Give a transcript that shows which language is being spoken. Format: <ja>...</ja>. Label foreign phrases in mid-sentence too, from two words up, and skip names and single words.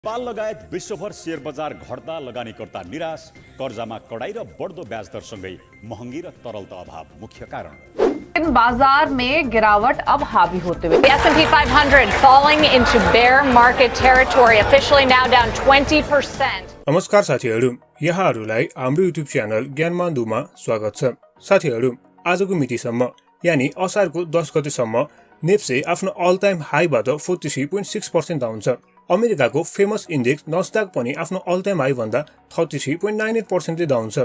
<ne>नेपाल लगायत विश्वभर शेयर बजार घट्दा लगानीकर्ता निराश, कर्जामा कडाई र बढ्दो ब्याज दरसँगै महँगी र तरलता अभाव मुख्य कारण।</ne> <hi>बाजार में गिरावट अब हावी होते हुए</hi> <en>S&P 500 falling into bear market territory, officially now down 20%.</en> <ne>नमस्कार साथीहरू, यहाँहरूलाई हाम्रो</ne> <en>YouTube channel</en> <ne>ज्ञानमान्दुमा स्वागत छ। साथीहरू, आजको मितिसम्म यानी असारको 10 गतेसम्म नेप्से आफ्नो</ne> <en>all time</en> <ne>हाईबाट 43.6% डाउन छ। अमेरिकाको फेमस इन्डेक्स नस्डाक पनि आफ्नो</ne> <en>all time high</en> <ne>भन्दा 33.98% डाउन छ।</ne>